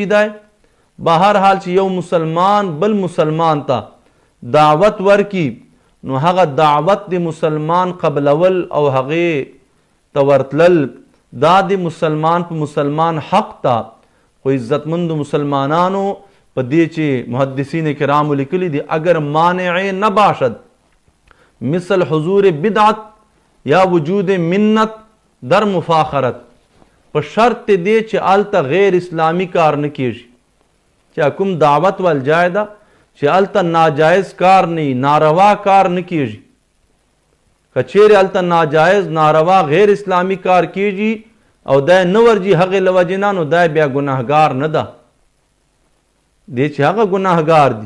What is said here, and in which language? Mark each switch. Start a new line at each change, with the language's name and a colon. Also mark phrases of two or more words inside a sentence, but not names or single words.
Pashto: دی بهر حال چې یو مسلمان بل مسلمان ته دعوت ورکي نو هغه دعوت د مسلمان قبلول او هغې ته ورتلل دا د مسلمان په مسلمان حق ته. خو عزتمندو مسلمانانو په دې چې محدثین کرامو لیکلي دي
Persian: اگر مانع نہ باشد مثل حضور بدعت یا وجود منت در مفاخرت،
Pashto: په شرط دې چې هلته غیر اسلامی کار نه کیږي، چې کوم دعوت ول جای ده چې هلته ناجائز کار نه ناروا کار نه کیږي. که چیرې هلته ناجائز ناروا غیر اسلامی کار کیږي او دی نه ورځي هغې له وجې نه، نو دی بیا ګناهګار نه ده، دی چې هغه ګناهګار دي.